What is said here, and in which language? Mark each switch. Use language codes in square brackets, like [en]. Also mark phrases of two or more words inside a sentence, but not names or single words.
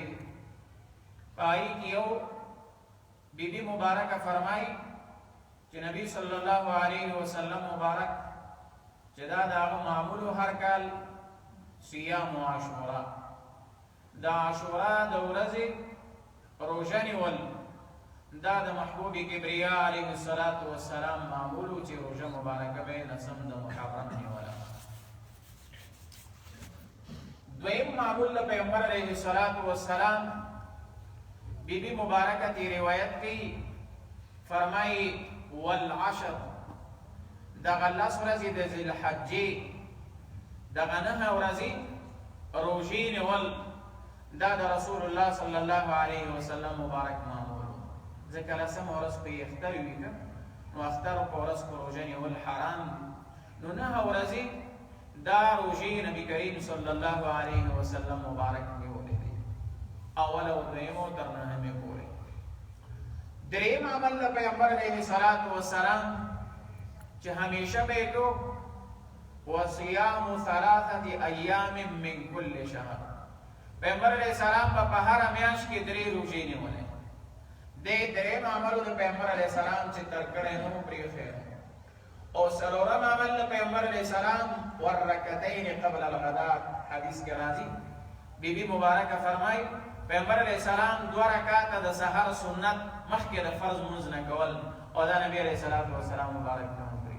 [ps] پای کې یو بیبي مبارکه فرمایي چې نبی صلی الله علیه وسلم مبارک چې دا د هغه معمولو هر کال [ar] صیام عاشورا، [ps] د عاشورا د ورځې روژه نیول دا د محبوب کبریا علیه السلام معمولو چې روژه مبارکه به لسم د محرم نیوله. دویم معمول د پیغمبر علیه السلام بی بی مبارکه تی روایت کی فرمائی والعشر دغه 10 ورځې د ذوالحجې دغه 9 ورځې روژې نیول دا د رسول الله صلی الله علیه وسلم مبارک معمول. ځکه لسم ورځ په اختر وي که نو اختر په ورځ په روژه نیول حرام دي. نو 9 ورځې دا روژې نبی کریم صلی الله علیه وسلم مبارک نیولې دي، اول او دویم او تر 9مې پورې. دریم عمل د پیغمبر علیه السلام چې همیشه به یې کو [ar] وصیام 3 ایام من کل شهر. [ps] پیغمبر علیه السلام به په هره میاشت کې 3 روژې نیولې. دې دریم عملو د پیغمبر علیه السلام چې تر کړی نه و پرېښی. او څلورم عمل د پیغمبر علیه السلام [ar] والرکعتین قبل الغداء [ps] حدیث کې راځي. بی بی مبارکه فرمایي پیغمبر علیه السلام 2 رکعاته د سحر سنت مخکې د فرض لمونځ نه کول او دا نبی علیه السلام مبارک نه وکړي.